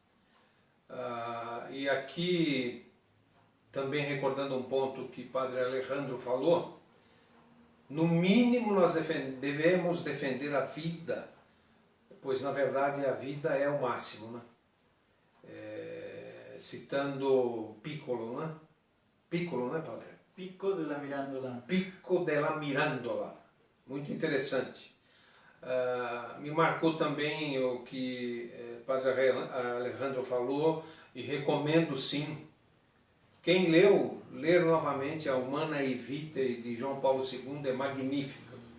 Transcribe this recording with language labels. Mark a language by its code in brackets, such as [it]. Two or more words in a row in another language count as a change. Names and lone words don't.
[pt] E aqui, também recordando um ponto que o padre Alejandro falou, no mínimo nós devemos defender a vida, pois na verdade a vida é o máximo, né? Citando Piccolo, né? Piccolo, né, padre? Pico della Mirandola. Pico della Mirandola. Muito interessante. Me marcou também o que o padre Alejandro falou e recomendo sim. Quem ler novamente a Humanae Vitae de João Paulo II é magnífica.